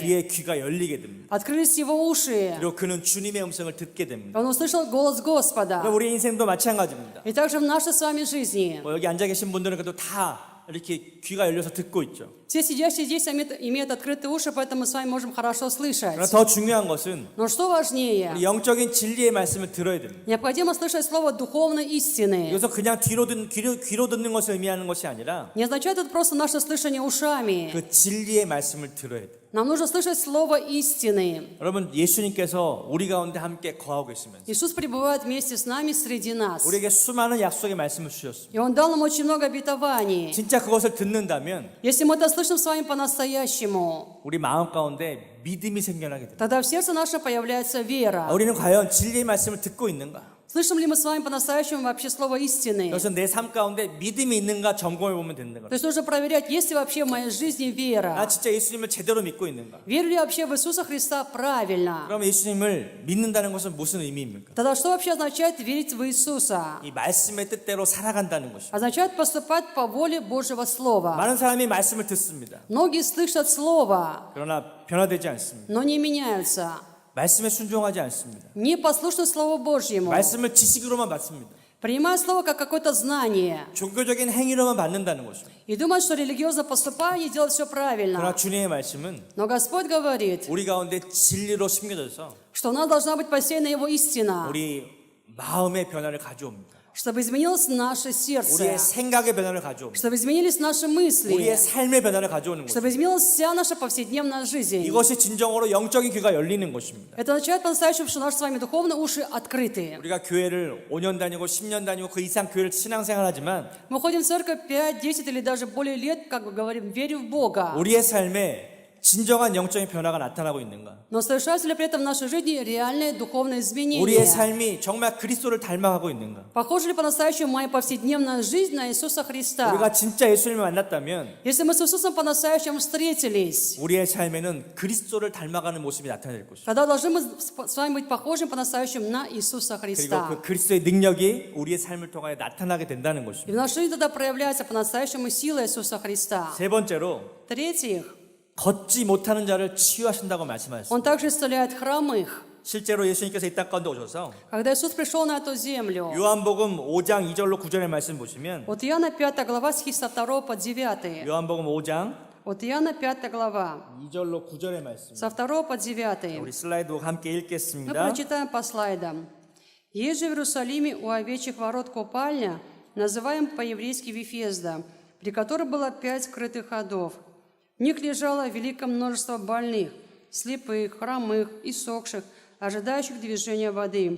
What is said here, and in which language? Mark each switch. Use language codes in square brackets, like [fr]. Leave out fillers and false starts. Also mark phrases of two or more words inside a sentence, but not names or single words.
[ko] 그의 귀가 열리게 됩니다. [ru] Открылись его уши. [ko] 그리고 그는 주님의 음성을 듣게 됩니다. [ru] Он услышал голос Господа. [ko] 그럼 우리 인생도 마찬가지입니다. [ru] И также в нашей с вами жизни. [ko] 여기 앉아 계신 분들은 그래도 다 이렇게 귀가 열려서 듣고 있죠. [ru] Все сидящие здесь имеют открытые уши, поэтому мы с вами можем хорошо [ko] 그러나 [ru] слышать. [ko] 더 중요한 것은 [ru] Но что важнее? [ko] 우리 영적인 진리의 말씀을 들어야 됩니다. [ru] Необходимо слышать слово духовной истины. [ko] 여기서 그냥 귀로 듣는 것을 의미하는 것이 아니라 [ru] Не означает это просто наше слышание ушами. [ko] 그 진리의 말씀을 들어야 돼요. [ru] Нам нужно слышать слово истины. [ko] 여러분, 예수님께서 우리 가운데 함께 거하고 있으면서 [ru] Иисус пребывает вместе с нами среди нас. [ko] 우리에게 수많은 약속의 말씀을 주셨습니다. [ru] И Он дал нам очень много обетований. [ko] 진짜 그것을 듣는다면 [ru] Если мы это слышим с вами по-настоящему, [ko] 우리 마음 가운데 믿음이 생겨나게 됩니다. [ru] тогда в сердце нашем появляется вера. [ko] 우리는 과연 진리의 말씀을 듣고 있는가? [ru] Слышим ли мы с вами по-настоящему вообще слово истины? [ko] 그래서 내 삶 가운데 믿음이 있는가 점검해 보면 되는 [ru] То [ko] 거예요. [ru] есть нужно проверять, есть ли вообще в моей жизни [ko] 나 [ru] вера. [ko] 진짜 예수님을 제대로 믿고 있는가? [ru] Верю ли я вообще в Иисуса Христа правильно? [ko] 그럼 예수님을 믿는다는 것은 무슨 의미입니까? [ru] Тогда что вообще означает верить в Иисуса? [ko] 이 말씀의 뜻대로 살아간다는 것입니다. [ru] Означает поступать по воле Божьего Слова. [ko] 많은 사람이 말씀을 듣습니다. [ru] Многие слышат Слово, [ko] 그러나 변화되지 않습니다. [ru] но не меняются. [ko] 말씀에 순종하지 않습니다. [ru] Не послушны Слову Божьему. [ko] 말씀을 지식으로만 받습니다. [ru] Принимают Слово как какое-то знание. [ko] 종교적인 행위로만 받는다는 것입니다. [ru] И думают, что религиозно поступая и делать все [ko] 그러나 [ru] правильно. [ko] 주님의 말씀은 [ru] Но Господь говорит, [ko] 우리 가운데 진리로 심겨져서 [ru] что у нас должна быть посеяна Его истина, [ko] 우리 마음의 변화를 가져옵니다. [ru] чтобы изменилось наше сердце, [ko] 우리의 생각의 변화를 가져옵니다. [ru] чтобы изменились наши мысли, [ko] 우리의 삶의 변화를 가져오는 것입니다. [ru] чтобы изменилась вся наша повседневная жизнь. [ko] 이것이 진정으로 영적인 귀가 열리는 것입니다. [ru] Это означает по-настоящему, что наши с вами духовные уши открыты. [ko] 우리가 교회를 5년 다니고 10년 다니고 그 이상 교회를 신앙생활하지만 [ru] Мы ходим в церковь 5, 10 или даже более лет, как бы говорим, верим в Бога. [ko] 우리의 삶에 진정한 영적인 변화가 나타나고 있는가? [ru] Но совершаются ли при этом в нашей жизни реальные духовные изменения? [ko] 우리의 삶이 정말 그리스도를 닮아가고 있는가? [ru] Похожа ли по-настоящему моя повседневная жизнь на Иисуса Христа? [ko] 우리가 진짜 예수님을 만났다면 [ru] Если мы с Иисусом по-настоящему встретились, [ko] 우리의 삶에는 그리스도를 닮아가는 모습이 나타날 것입니다. [ru] тогда должны мы с вами быть похожим по-настоящему на Иисуса [ko] 그리고 [ru] Христа. [ko] 그 그리스도의 능력이 우리의 삶을 통하여 나타나게 된다는 [ru] И [ko] 것입니다. [ru] в нашей жизни тогда проявляется по-настоящему сила Иисуса Христа. [ko] 세 번째로 [ru] В-третьих, [ko] 걷지 못하는 자를 치유하신다고 말씀하셨습니다. [ru] Он также исцеляет хромых. [ko] 실제로 예수님께서 이 땅 가운데 오셔서 [ru] Когда Иисус пришел на эту землю, [ko] 요한복음 5장 2절로 9절의 말씀 보시면 [ru] вот Иоанна 5 глава, стихи со 2 по 9. [ko] 요한복음 5장 [ru] От Иоанна 5 глава, [ko] 2절로 9절의 말씀. [ru] со 2 по 9. [ko] 우리 슬라이드 함께 [ru] Мы [ko] 읽겠습니다. [ru] прочитаем по слайдам. «Есть же в Иерусалиме у овечьих ворот купальня, называем по-еврейски Вифезда, при которой было 5 скрытых ходов. В них лежало великое множество больных, слепых, хромых, иссохших, ожидающих движения воды.